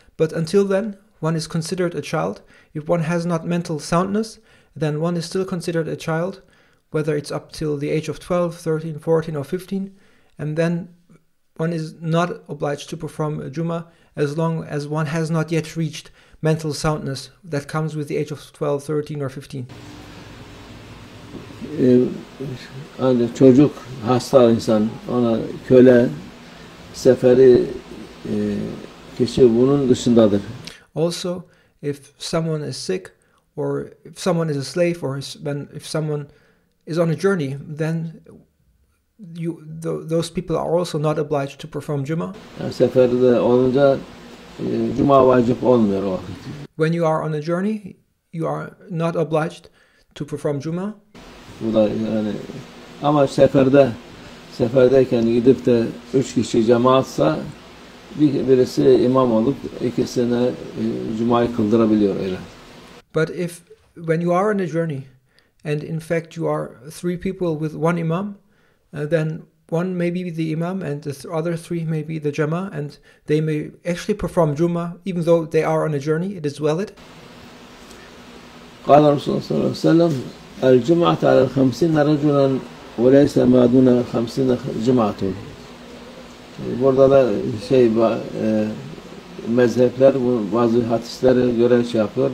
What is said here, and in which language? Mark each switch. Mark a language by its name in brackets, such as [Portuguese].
[English] But until then, one is considered a child. If one has not mental soundness, then one is still considered a child, whether it's up till the age of 12, 13, 14 or 15, and then one is not obliged to perform Juma as long as one has not yet reached mental soundness that comes with the age of 12, 13 or 15. [Turkish] Ancak çocuk, hasta insan, ona köle, seferi kişi bunun dışındadır. [English] Also, if someone is sick, or if someone is a slave, or if someone is on a journey, then those people are also not obliged to perform Juma. [Turkish] Yani seferde olunca Cuma vacip olmuyor o vakit. [English] When you are on a journey, you are not obliged to perform Juma. [Turkish] Bu da yani ama seferdeyken gidip de 3 kişi cemaatsa birisi imam olup ikisine Cuma'yı kıldırabiliyor öyle. [English] But if when you are on a journey and in fact you are 3 people with one imam, then one may be the imam and the other 3 may be the jama, and they may actually perform Juma even though they are on a journey. It is valid. [Arabic] قال رسول الله صلى الله عليه وسلم الجمعة على 50 رجلا وليس ما دون 50 جمعة. [Turkish] Burada da mezhepler bazı hadislere göre yapıyor.